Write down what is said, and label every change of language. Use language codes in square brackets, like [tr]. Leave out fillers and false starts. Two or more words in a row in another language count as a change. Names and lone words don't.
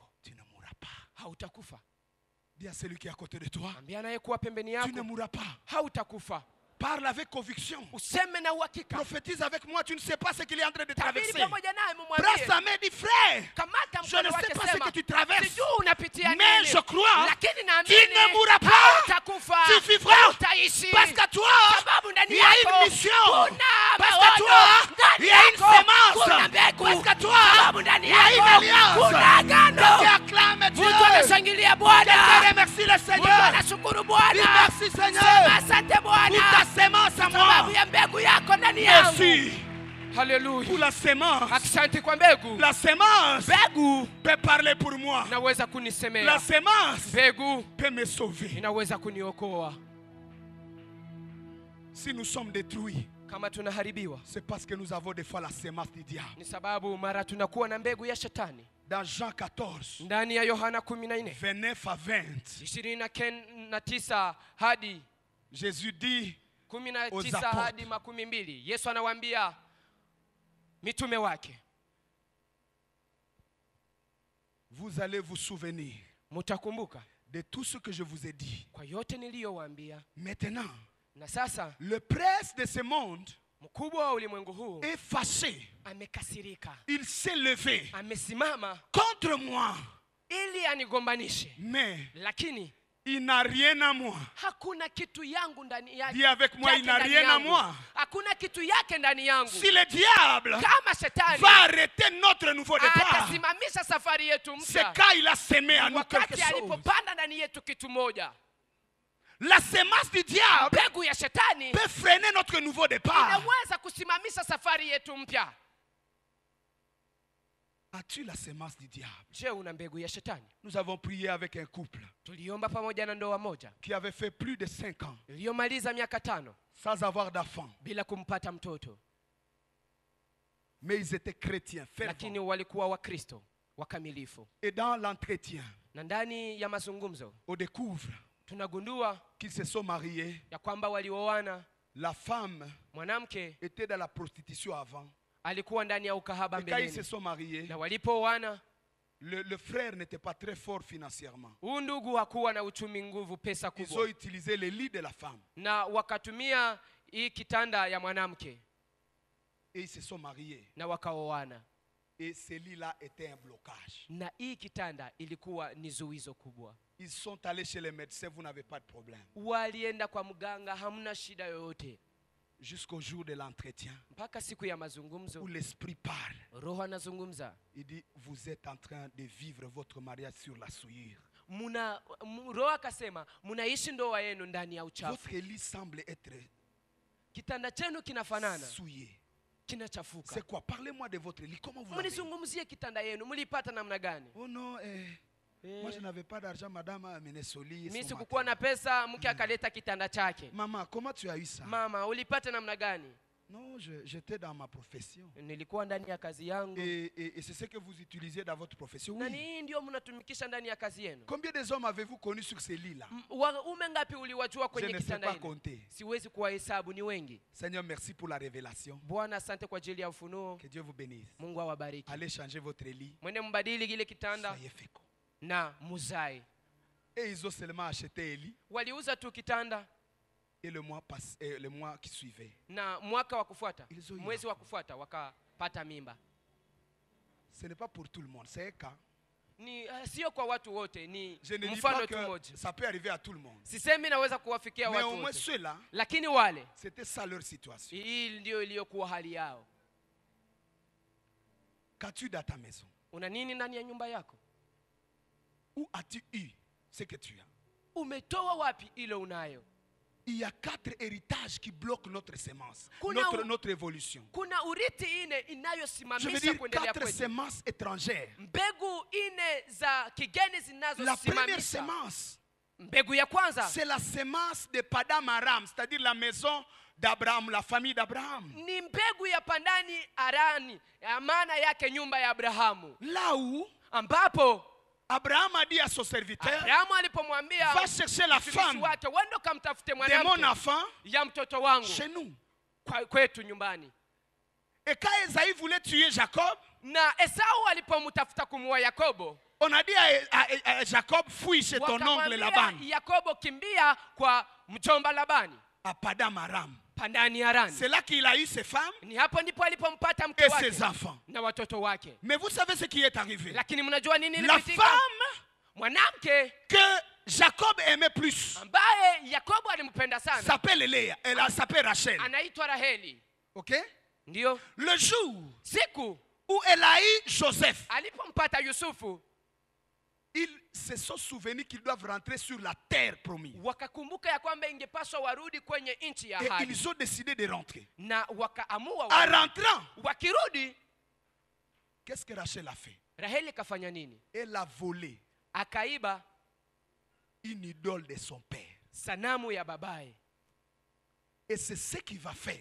[fr] Tu ne mourras pas. [sw] Hautakufa. [fr] Dis à celui qui est à côté de toi, [sw] Ambia anayekuwa pembeni [fr] tu ne [sw] yako, [fr] mourras pas. [sw] hautakufa. [fr] Parle avec conviction. [sw] Useme na uhakika. [fr] Prophétise avec moi, tu ne sais pas ce qu'il est en train de [sw] Tabiri [fr] traverser. [sw] pamoja naye [fr] Prends [sw] mumwambie. [fr] sa main, dis frère, [sw] Kamata [fr] je ne [sw] mkono [fr] sais [sw] wake, [fr] pas ce [sw] sema [fr] que tu traverses, [sw] sijui unapitia [fr] mais [sw] nini, [fr] je crois [sw] lakini [fr] tu [sw] naamini [fr] ne mourras pas, [sw] hautakufa. [fr] tu vivras. [sw] Utaishi. [fr] Parce qu'à toi, [sw] Sababu ndani [fr] il y a [sw] yako [fr] une mission. [sw] kuna [fr] Parce [sw] maono. [fr] qu'à toi, [sw] Ndani [fr] il y a une [sw] yako [fr] sémence. [sw] kuna mbegu. [fr] Parce qu'à toi, [sw] Sababu ndani [fr] il y a une [sw] yako [fr] alliance. [sw] kuna agano. [fr] Quelqu'un acclame Dieu. [sw] Mtu anashangilia [fr] Quelqu'un [sw] Bwana. [fr] remercie le [sw] Mtu [fr] Seigneur. [sw] anashukuru [fr] Dis [sw] Bwana. [fr] merci [sw] Sema [fr] Seigneur [sw] asante [fr] pour ta [sw] Bwana. [fr] sémence à [sw] Sababu [fr] moi. [sw] ya mbegu yako ndani yangu. [fr] Merci [sw] Haleluya. [fr] pour la sémence. [sw] Asante kwa mbegu. [fr] La sémence [sw] Mbegu [fr] peut parler pour moi. [sw] inaweza [fr] La [sw] kunisemea. [fr] sémence [sw] Mbegu [fr] peut me sauver. [sw] inaweza kuniokoa. [fr] Si nous sommes détruits, [sw] Kama tunaharibiwa [fr] c'est parce que nous avons des fois la sémence du diable. [sw] ni sababu mara tunakuwa na mbegu ya shetani. [fr] Dans Jean 14, [sw] Ndani ya Yohana 14 [fr] 29 à 20, [sw] 29 hadi [fr] Jésus dit 19 Aux [sw] hadi 12, Yesu anawaambia mitume wake, [fr] vous allez vous souvenir [sw] mutakumbuka [fr] de tout ce que je vous ai dit. [sw] kwa yote niliyowaambia. [fr] Maintenant, [sw] Na sasa [fr] le prince de ce monde [sw] mkubwa wa ulimwengu huu [fr] est fâché. [sw] amekasirika, [fr] Il s'est levé [sw] amesimama [fr] contre moi. [sw] ili anigombanishe, [fr] Mais [sw] lakini [fr] il n'a rien à moi. [sw] hakuna kitu yangu ndani yake. [fr] Dis avec moi, il n'a [sw] ndani [fr] rien à [sw] yangu. [fr] moi. [sw] Hakuna kitu yake ndani yangu. [fr] Si le diable [sw] Kama shetani [fr] va arrêter notre nouveau départ, [sw] atasimamisha safari yetu [fr] c'est [sw] mpya, [fr] quand il a semé à nous quelque [sw] wakati [fr] chose. [sw] alipopanda ndani yetu kitu moja. [fr] La sémence du diable [sw] Mbegu ya shetani [fr] peut freiner notre nouveau départ. [sw] inaweza kusimamisha safari yetu mpya. [fr] As-tu la sémence du diable? [sw] Je, una mbegu ya shetani? [fr] Nous avons prié avec un couple [sw] Tuliomba pamoja na ndoa moja [fr] qui avait fait plus de 5 ans [sw] iliyomaliza miaka 5 [fr] sans avoir d'enfant. [sw] bila kumpata mtoto, [fr] Mais ils étaient chrétiens, [sw] lakini [fr] fervents. [sw] walikuwa Wakristo wakamilifu. [fr] Et dans l'entretien, [sw] Na ndani ya mazungumzo [fr] on découvre [sw] tunagundua [fr] qu'ils se sont mariés. [sw] ya kwamba walioana. [fr] La femme [sw] Mwanamke [fr] était dans la prostitution avant. [sw] alikuwa ndani ya ukahaba [fr] Et quand ils se [sw] mbeleni, [fr] sont mariés, [sw] na walipooana [fr] le frère n'était pas très fort financièrement. [sw] huyu ndugu hakuwa na uchumi nguvu, pesa [fr] Ils ont [sw] kubwa, [fr] utilisé le lit de la femme. [sw] na wakatumia hii kitanda ya mwanamke [fr] Et ils se sont mariés. [sw] na wakaoana, [fr] Et ce lit-là était un blocage. [sw] na hii kitanda ilikuwa ni zuizo kubwa. [fr] Ils sont allés chez les médecins, vous n'avez pas de problème. [sw] Walienda kwa mganga, hamna shida yoyote, [fr] Jusqu'au jour de l'entretien, [sw] mpaka siku ya mazungumzo [fr] où l'esprit parle. [sw] Roho anazungumza, [fr] Il dit, vous êtes en train de vivre votre mariage sur la souillure. [sw] Roho akasema mnaishi ndoa yenu ndani ya uchafu. [fr] Votre lit semble être [sw] Kitanda chenu kinafanana, [fr] souillé. [sw] kinachafuka. [fr] C'est quoi? Parlez-moi de votre lit. Comment vous l'avez? [sw] Mnizungumzie kitanda yenu, mlipata namna gani? [fr] Oh non, moi je n'avais pas d'argent, madame a amené son lit. [sw] Mimi sikukuwa na pesa, mke akaleta kitanda chake. [fr] Maman, comment tu as eu ça? [sw] Mama, ulipata namna gani? [fr] Non, j'étais dans ma profession. [sw] Nilikuwa ndani ya kazi yangu. [fr] Et c'est ce que vous utilisez dans votre profession. [sw] Na [fr] Oui. [sw] ni ndio mnatumikisha ndani ya kazi yenu. [fr] Combien de hommes avez-vous connus sur ces lits-là? [sw] Ume ngapi uliwajua [fr] Je [sw] kwenye [fr] ne sais [sw] kitanda [fr] pas [sw] hili? [fr] compter. [sw] Siwezi kuwahesabu, ni wengi. [fr] Seigneur, merci pour la révélation. [sw] Bwana, asante kwa ajili ya ufunuo. [fr] Que Dieu vous bénisse. [sw] Mungu awabariki. [fr] Allez changer votre lit. [sw] Mwende mbadili ile kitanda [fr] Soyez féconds. [sw] na muzae. [fr] Et ils ont seulement acheté un lit. [sw] Waliuza tu kitanda [fr] Et le mois qui suivait, [sw] na mwaka wa kufuata, [fr] Ils ont eu [sw] mwezi wa kufuata wakapata mimba. [fr] ce n'est pas pour tout le monde, c'est un cas. [sw] Ni sio kwa watu wote, ni [fr] Je ne dis [sw] mfano [fr] pas [sw] tu [fr] que [sw] mmoja. [fr] ça peut arriver à tout le monde. [sw] Sisemi naweza kuwafikia [fr] Mais [sw] watu [fr] au moins [sw] wote, [fr] ceux-là, [sw] lakini wale [fr] c'était ça leur situation. [sw] hii ndio iliyokuwa hali yao. [fr] Qu'as-tu dans ta maison? [sw] Una nini ndani ya nyumba yako? [fr] Où as-tu eu ce que tu as? [sw] Umetoa wapi ile unayo? [fr] Il y a 4 héritages qui bloquent notre sémence, [sw] Kuna [fr] notre évolution. [sw] Kuna urithi ine [fr] Je veux [sw] inayosimamisha [fr] dire [sw] kuendelea [fr] 4 [sw] kwetu. [fr] semences étrangères. [sw] Mbegu ine za kigeni [fr] La première [sw] zinazosimamisha. [fr] sémence, [sw] Mbegu ya kwanza [fr] c'est la sémence de Padam Aram, c'est-à-dire la maison d'Abraham, la famille d'Abraham. [sw] ni mbegu ya Pandani Arani, ya maana yake nyumba ya Abrahamu, [fr] Là où [sw] ambapo [fr] Abraham a dit à son serviteur, [sw] Abrahamu alipomwambia [fr] va chercher la [sw] mtumishi [fr] femme [sw] wake, wende ukamtafute [fr] de mon [sw] mwanamke [fr] enfant [sw] ya mtoto wangu [fr] chez nous. [sw] kwetu nyumbani. [fr] Et quand Esaïe voulait tuer Jacob, [sw] Na Esau alipomtafuta kumuua Yakobo, [fr] on a dit à Jacob, fouille chez ton ongle Laban, [sw] wakamwambia Yakobo, kimbia kwa mjomba Labani [fr] à Padam Aram. Pandani Arani. C'est là qu'il a eu ses femmes [sw] Ni hapo ndipo alipompata mke [fr] et [sw] wake [fr] ses enfants. [sw] na watoto wake. [fr] Mais vous savez ce qui est arrivé? [sw] Lakini mnajua nini [fr] La [sw] ilipitika? [fr] femme [sw] Mwanamke [fr] que Jacob aimait plus [sw] ambaye Yakobo alimpenda sana [fr] s'appelle Léa. Elle s'appelle Rachel. [sw] anaitwa Raheli. Ok? Ndio [fr] Le jour [sw] siku [fr] où elle a eu Joseph, [sw] alipompata Yusufu, [fr] ils se sont souvenus qu'ils doivent rentrer sur la terre promise. [sw] wakakumbuka ya kwamba ingepaswa warudi kwenye nchi ya [fr] Et [sw] ahadi, [fr] ils ont décidé de rentrer. [sw] na wakaamua [fr] En [sw] warudi. [fr] rentrant, [sw] Wakirudi, [fr] qu'est-ce que Rachel a fait? [sw] Raheli kafanya nini? [fr] Elle a volé [sw] Akaiba [fr] une idole de son père. [sw] sanamu ya babaye, [fr] Et c'est ce qu'il va faire.